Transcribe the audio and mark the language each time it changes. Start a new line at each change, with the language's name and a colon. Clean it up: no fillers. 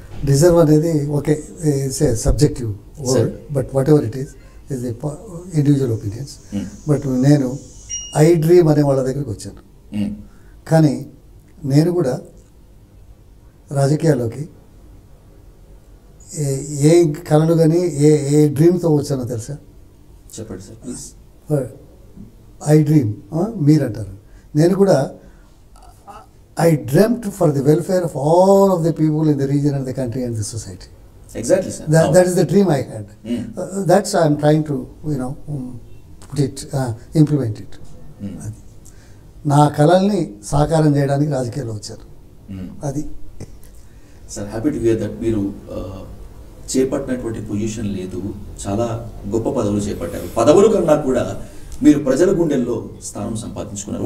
English: Deserve అనేది okay, it's a subjective word, sir. But whatever it is the individual opinions.
Telugu: But నేను I dream అనే వాళ్ళ దగ్గరికి వచ్చాను. కానీ నేను కూడా రాజకీయాల్లోకి ఏ కళలు కానీ ఏ డ్రీమ్తో వచ్చానో తెలుసా? చెప్పండి సార్ ప్లీజ్. I dream మీరంటారు.
English: నేను కూడా I dreamed for the welfare of all of the people in the region and the country and the society. Exactly, sir. That is the dream I had. That's I am trying to put it, implement it.
Telugu: నా కళల్ని సాకారం చేయడానికి రాజకీయాల్లో వచ్చారు. అది
English: Sir, happy to hear that.
Telugu: మీరు చేపట్టినటువంటి position లేదు, చాలా గొప్ప పదవులు చేపట్టారు. పదవుల కన్నా కూడా మీరు ప్రజల గుండెల్లో స్థానం సంపాదించుకున్నారు.